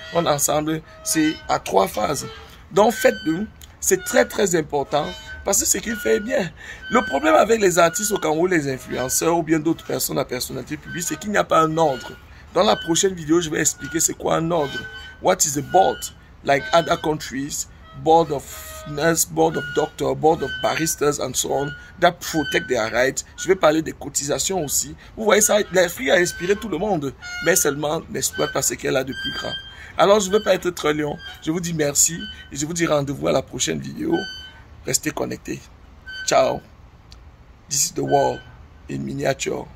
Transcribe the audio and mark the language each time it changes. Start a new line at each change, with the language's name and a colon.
French: On ensemble, c'est à 3 phases. Donc faites-le, c'est très très important. Parce que ce qu'il fait est bien. Le problème avec les artistes au Cameroun, les influenceurs ou bien d'autres personnes à personnalité publique, c'est qu'il n'y a pas un ordre. Dans la prochaine vidéo, je vais expliquer c'est quoi un ordre.
English: What is a board? Like other countries, board of nurses, board of doctors, board of baristas and so on, that protect their rights.
French: Je vais parler des cotisations aussi. Vous voyez ça, l'Afrique a inspiré tout le monde, mais seulement n'exploite pas ce qu'elle a de plus grand. Alors, je ne veux pas être très long. Je vous dis merci et je vous dis rendez-vous à la prochaine vidéo. Restez connectés. Ciao.
English: This is the world in miniature.